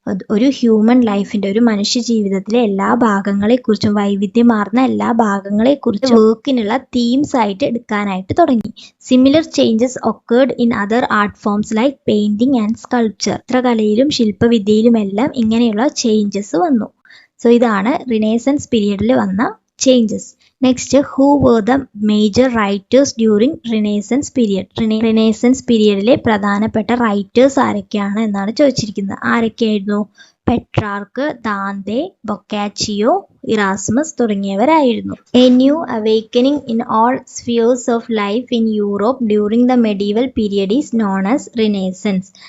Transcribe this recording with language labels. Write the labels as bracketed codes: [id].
[ml] ഒരു ഹ്യൂമൻ ലൈഫിന്റെ, ഒരു മനുഷ്യ ജീവിതത്തിലെ എല്ലാ ഭാഗങ്ങളെക്കുറിച്ചും, വൈവിധ്യമാർന്ന എല്ലാ ഭാഗങ്ങളെക്കുറിച്ചും വർക്കിനുള്ള തീംസ് ആയിട്ട് എടുക്കാനായിട്ട് തുടങ്ങി. [en] Similar changes occurred in other art forms like painting and sculpture. [ml] ചിത്രകലയിലും ശില്പവിദ്യയിലുമെല്ലാം ഇങ്ങനെയുള്ള ചേഞ്ചസ് വന്നു. സോ ഇതാണ് റിനേസൻസ് പീരിയഡിൽ വന്ന changes. [en] Next, who were the major writers during Renaissance period? [ml] Renaissance പീരിയഡിലെ പ്രധാനപ്പെട്ട റൈറ്റേഴ്സ് ആരൊക്കെയാണ് എന്നാണ് ചോദിച്ചിരിക്കുന്നത്. ആരൊക്കെയായിരുന്നു? Petrarch, Dante, Boccaccio, Erasmus തുടങ്ങിയവരായിരുന്നു. [en] A new awakening in all spheres of life in Europe during the medieval period is known as Renaissance.